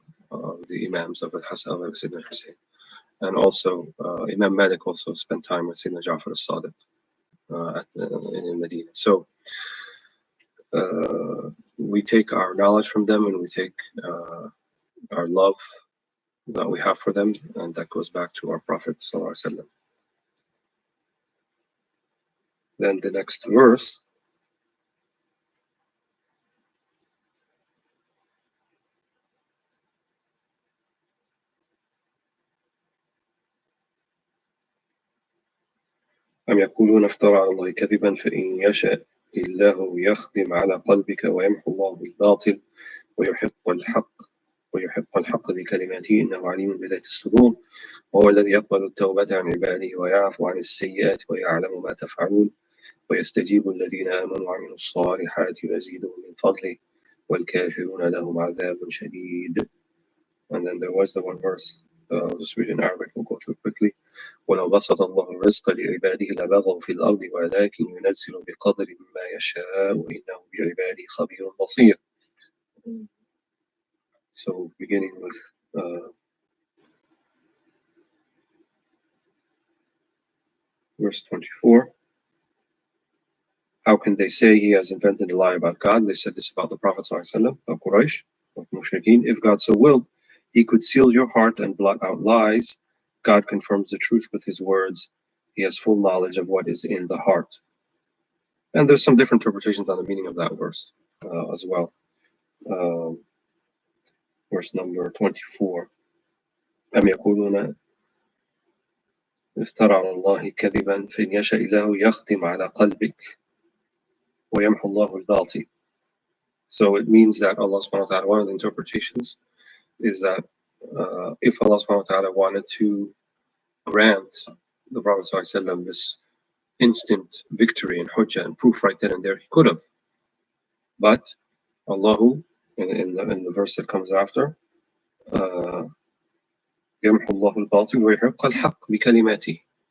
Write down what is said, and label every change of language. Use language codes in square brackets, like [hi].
[en] the Imams of Al-Hasan of Sayyidina Hussein. And also Imam Malik also spent time with Sayyidina Ja'far al-Sadiq in Medina. So we take our knowledge from them, and we take our love that we have for them, and that goes back to our Prophet Sallallahu Alaihi Wasallam. Then the next verse, [ar] أم يقولون افترى على الله كذبا فإن يشاء الله يختم على قلبك ويمحو الله الباطل ويحق الحق بكلماته إنه عليم بذات الصدور وهو الذي يقبل التوبة عن عباده ويعفو عن السيئات ويعلم ما تفعلون ويستجيب الذين آمنوا وعملوا الصالحات ويزيدهم من فضله والكافرون لهم عذاب شديد. [en] And then there was the one verse, I'll just read in Arabic, we'll go through quickly. [ar] ولو بسط الله الرزق لعباده لبغوا في الأرض ولكن ينزل بقدر ما يشاء وإنه بعباده خبير بصير. [en] So beginning with verse 24. How can they say he has invented a lie about God? They said this about the Prophet ﷺ of Quraysh, of Mushrikeen. If God so willed, he could seal your heart and blot out lies. God confirms the truth with his words. He has full knowledge of what is in the heart. And there's some different interpretations on the meaning of that verse as well. Verse number 24. [ar] أم يقولون افترى على الله كذبا فإن يشاء الله يختم على قلبك ويمحو الله الباطل. [en] So it means that Allah subhanahu wa ta'ala, one of the interpretations is that if Allah subhanahu wa ta'ala wanted to grant the Prophet sallallahu alaihi wasallam this instant victory and hujjah and proof right then and there, he could have. But Allahu, in the verse that comes after, [ar] يمحو الله الباطل ويحق الحق بكلماته.